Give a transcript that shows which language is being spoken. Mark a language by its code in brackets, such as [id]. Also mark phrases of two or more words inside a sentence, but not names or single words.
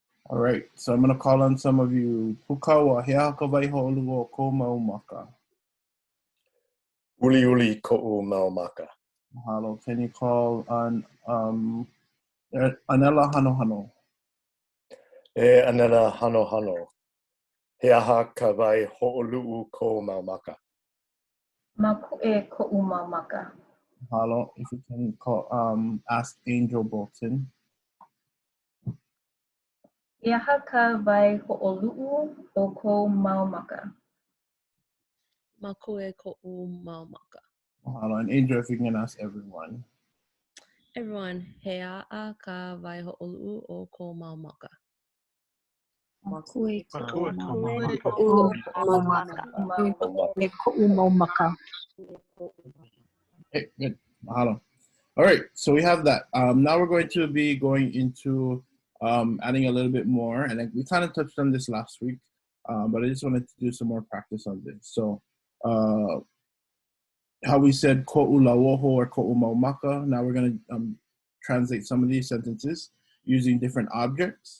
[en] All right, so I'm going to call on some of you. [haw] Pukawa, he aha ka waihoʻoluʻu o kou mau maka. Uli uli ko'u mau maka. Mahalo. [en] Can you call on Anela Hano Hano? [haw] E anela hano hano. He aha ka waihoʻoluʻu ko mau maka. Maku'e ko'u mau maka. Mahalo. [en] If you can call, ask Angel Bolton. [haw] E aha ka waihoʻoluʻu o kou mau maka. Makoe ko'u mau maka. Mahalo. [en] And Angel, if you can ask everyone. Everyone, [haw] he a'a ka waihoʻoluʻu o kou mau maka. Makue ko'u mau maka. Ko'u mau maka. [en] Okay, good. Mahalo. All right, so we have that. Now we're going to be going into adding a little bit more, and we kind of touched on this last week, but I just wanted to do some more practice on this. So how we said [haw] ko'u lauoho [en] or [haw] ko'u mau maka, [en] now we're going to translate some of these sentences using different objects.